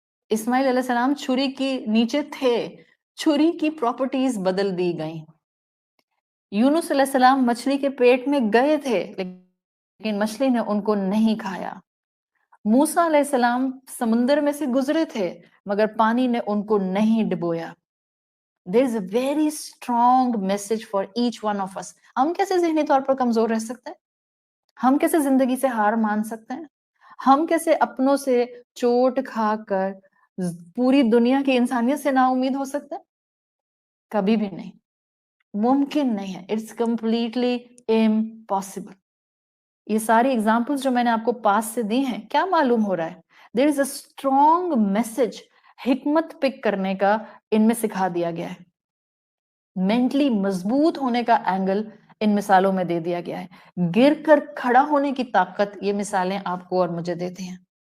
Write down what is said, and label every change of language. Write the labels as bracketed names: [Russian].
[Urdu] اسماعیل علیہ السلام چھری کی نیچے تھے، چھری کی پراپرٹیز بدل دی گئیں. یونس علیہ السلام مچھلی کے پیٹ میں گئے تھے لیکن مچھلی نے ان کو نہیں کھایا. موسیٰ علیہ السلام سمندر میں سے گزرے تھے مگر پانی نے ان کو نہیں ڈبویا. [English] There is a very strong message for each one of us. [Urdu] ہم کیسے ذہنی طور پر کمزور رہ سکتے ہیں؟ ہم کیسے زندگی سے ہار مان سکتے ہیں؟ ہم کیسے اپنوں سے چوٹ کھا کر پوری دنیا کی انسانیت سے نا امید ہو سکتے ہیں؟ کبھی بھی نہیں، ممکن نہیں ہے. [English] It's completely impossible. [Urdu] یہ ساری ایگزامپلز جو میں نے آپ کو پاس سے دی ہیں، کیا معلوم ہو رہا ہے؟ [English] there is a strong message, [Urdu] حکمت پک کرنے کا ان میں سکھا دیا گیا ہے. مینٹلی مضبوط ہونے کا اینگل ان مثالوں میں دے دیا گیا ہے. گر کر کھڑا ہونے کی طاقت یہ مثالیں آپ کو اور مجھے دیتی ہیں.